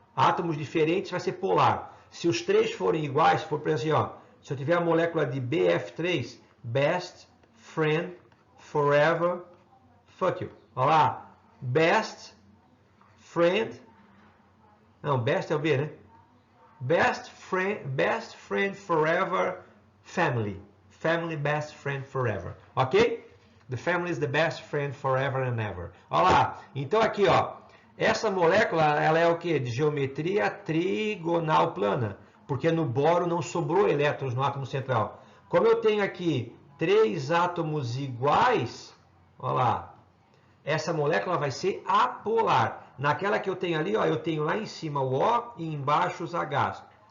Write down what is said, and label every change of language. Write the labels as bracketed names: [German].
[Portuguese] Átomos diferentes vai ser polar. Se os três forem iguais, for por exemplo, ó, se eu tiver a molécula de BF3, [English] Best Friend Forever Fuck You. [Portuguese] Olha lá, Best Friend, não, Best é o B, né? [English] Best friend forever family. Family best friend forever. Ok? The family is the best friend forever and ever. [Portuguese] Olha lá. Então aqui, ó. Essa molécula, ela é o quê? De geometria trigonal plana. Porque no boro não sobrou elétrons no átomo central. Como eu tenho aqui três átomos iguais, olha lá. Essa molécula vai ser apolar. Naquela que eu tenho ali, ó, eu tenho lá em cima o O e embaixo os Hs.